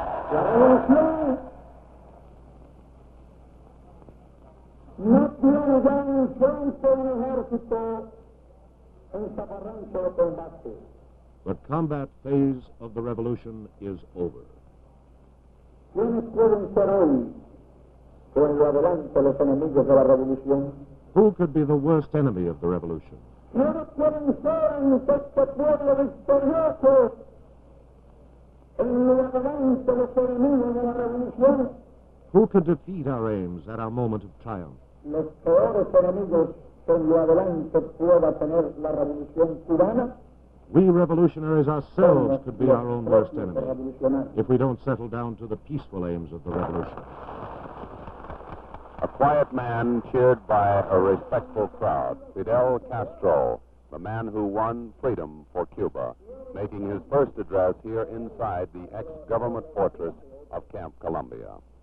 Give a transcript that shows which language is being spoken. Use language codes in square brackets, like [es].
[es] La revolución no tiene ya un frente, un ejército en zafarrancho de combate. [en] But combat phase of the revolution is over. [es] ¿Quiénes pueden ser hoy, con lo adelante, los enemigos de la revolución? [en] Who could be the worst enemy of the revolution? [es] ¿Quiénes pueden ser ante este pueblo victorioso, en lo adelante, los enemigos de la revolución? [en] Who could defeat our aims at our moment of triumph? [es] Los peores enemigos que en lo adelante pueda tener la revolución cubana. [en] We revolutionaries ourselves could be our own worst enemy if we don't settle down to the peaceful aims of the revolution. A quiet man cheered by a respectful crowd. Fidel Castro, the man who won freedom for Cuba, making his first address here inside the ex-government fortress of Camp Columbia.